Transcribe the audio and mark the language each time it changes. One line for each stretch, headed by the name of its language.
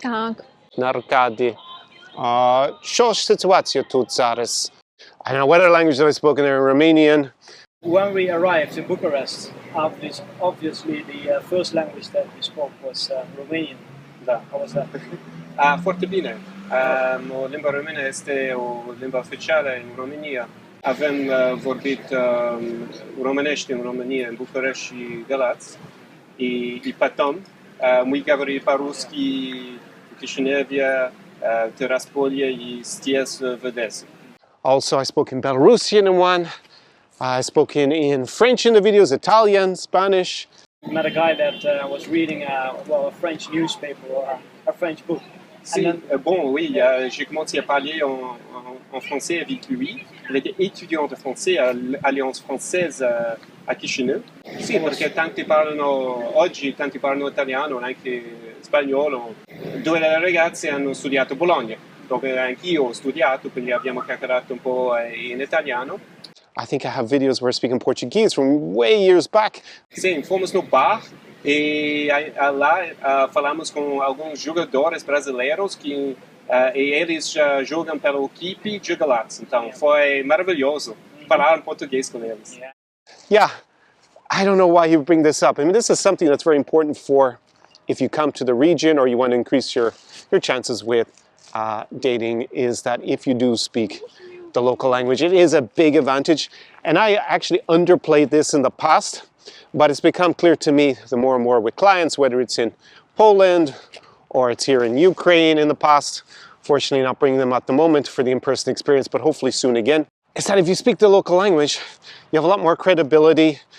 Ukrainian: Так. На Аркаді. Що ж ситуація тут зараз?
English: I don't know what other language have I spoken there in Romanian. When we arrived in Bucharest, obviously the first language that we spoke was Romanian.
Romanian: Da.
English: How was that?
Romanian: Foarte bine. O limba română este o limba oficială în România. Avem vorbit românești în România, în București și Galați.
Russian: И потом мы говорили по-русски в Кишиневе, Tiraspol и здесь в Одессе.
English: Also, I spoke in Belarusian in one. I spoke in French in the videos, Italian, Spanish. Met a guy that was reading a French newspaper or a French book.
French: Bon, oui, j'ai commencé à parler en français avec lui. Il était étudiant de français à l'Alliance française a Chisinau.
Italian: Sì, perché oggi tanti parlano italiano, anche spagnolo. Due delle ragazze hanno studiato a Bologna, dove anch'io ho studiato, quindi abbiamo chiacchierato un po' in italiano.
English: I think I have videos where I speak in Portuguese from way years back.
Portuguese: Sim, fomos no bar e lá falamos com alguns jogadores brasileiros e eles jogam pela equipe de Galatas. Então foi maravilhoso falar em português com eles.
English: Yeah, I don't know why you bring this up. I mean, this is something that's very important for if you come to the region or you want to increase your chances with dating, is that if you do speak the local language, it is a big advantage. And I actually underplayed this in the past, but it's become clear to me the more and more with clients, whether it's in Poland or it's here in Ukraine in the past, fortunately not bringing them at the moment for the in-person experience, but hopefully soon again, is that if you speak the local language, you have a lot more credibility.